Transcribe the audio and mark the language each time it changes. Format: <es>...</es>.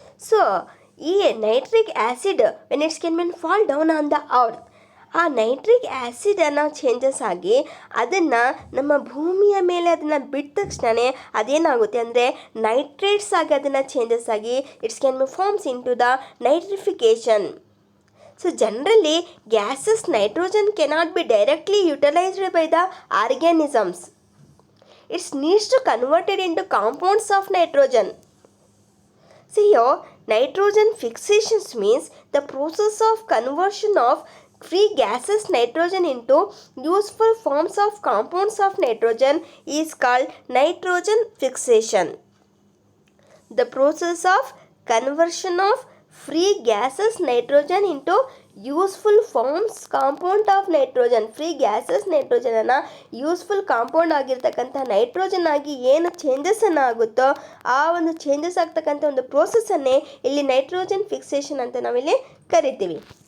<en>so ಈ nitric acid when it's can been fall down on the earth,</en> <kn>ಆ nitric ಆ್ಯಸಿಡನ್ನು changes ಆಗಿ</kn> <en>ಅದನ್ನು ನಮ್ಮ ಭೂಮಿಯ ಮೇಲೆ ಅದನ್ನು ಬಿಟ್ಟ ತಕ್ಷಣ ಅದೇನಾಗುತ್ತೆ ಅಂದರೆ ನೈಟ್ರೇಟ್ಸ್ ಆಗಿ ಅದನ್ನು ಚೇಂಜಸ್ ಆಗಿ it's can be forms into the nitrification. So generally gases nitrogen cannot be directly utilised by the organisms. It's needs to converted into compounds of nitrogen. So here nitrogen fixation means the process of conversion of free gases nitrogen into useful forms of compounds of nitrogen is called nitrogen fixation. The process of conversion of free gases nitrogen into useful forms compound of nitrogen.</en> <kn>Free gases ನೈಟ್ರೋಜನನ್ನು useful compound ಆಗಿರ್ತಕ್ಕಂಥ nitrogen ಆಗಿ ಏನು ಚೇಂಜಸನ್ನು ಆಗುತ್ತೋ ಆ ಒಂದು changes ಆಗ್ತಕ್ಕಂಥ ಒಂದು ಪ್ರೋಸೆಸ್ಸನ್ನೇ ಇಲ್ಲಿ nitrogen fixation ಅಂತ ನಾವಿಲ್ಲಿ ಕರಿತೀವಿ.</kn>